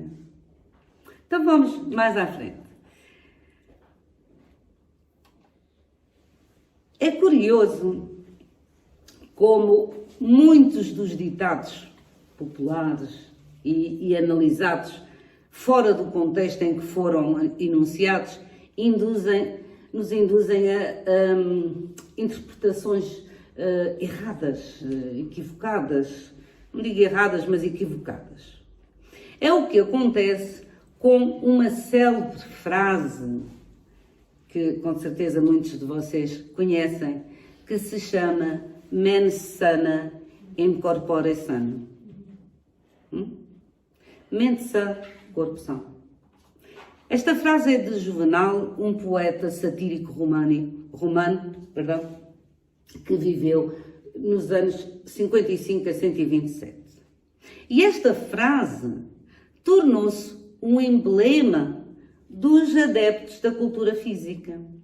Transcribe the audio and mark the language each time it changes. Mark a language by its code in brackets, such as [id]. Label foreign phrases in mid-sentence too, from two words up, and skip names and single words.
[pt] Então vamos mais à frente. É curioso como muitos dos ditados populares e analisados fora do contexto em que foram enunciados nos induzem a interpretações erradas, equivocadas. Não digo erradas, mas equivocadas. É o que acontece com uma célebre frase que com certeza muitos de vocês conhecem, que se chama [la] mens sana in corpore sano. [pt] Mente sã, corpo são. Esta frase é de Juvenal, um poeta satírico romano, que viveu nos anos 55 a 127. E esta frase tornou-se um emblema dos adeptos da cultura física.